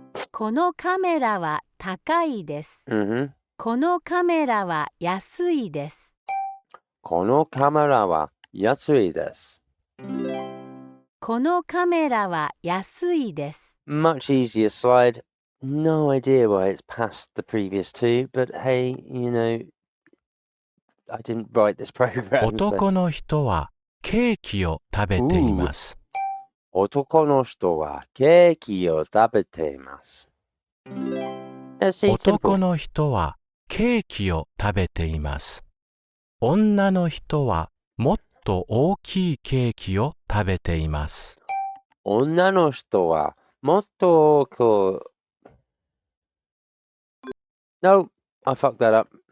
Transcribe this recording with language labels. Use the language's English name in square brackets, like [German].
[Japanese] このカメラは高いです。 Mm-hmm. このカメラは安いです。このカメラは安いです。このカメラは安いです。 [English] Much easier slide. No idea why it's past the previous two, but hey, you know, I didn't write this program. [Japanese] 男の人はケーキを食べています。男の人はケーキを食べています。男の人はケーキを食べています。女の人はもっと大きいケーキを食べています。女の人はもっと [English] No, I fucked that up.